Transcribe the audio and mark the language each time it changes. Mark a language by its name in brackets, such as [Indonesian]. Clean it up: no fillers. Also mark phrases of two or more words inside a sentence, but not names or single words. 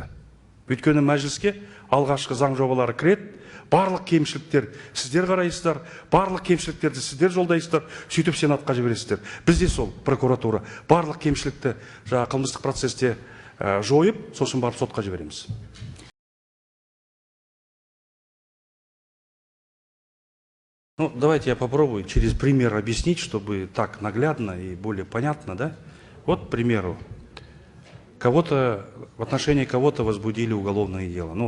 [Kazakh] Өйткені мәжіліске алғашқы заң жобалары кіреді, барлық кемшіліктер сіздер қарайсыздар, барлық кемшіліктерді сіздер жолдайсыздар, сөйтіп сенатқа жібересіздер. Бізде сол прокуратура барлық кемшілікті қылмыстық процесте жойып, сосын барып сотқа жібереміз. [Russian] Давайте я попробую через пример объяснить, чтобы так наглядно и более понятно, да? Вот, к примеру, в отношении кого-то возбудили уголовное дело.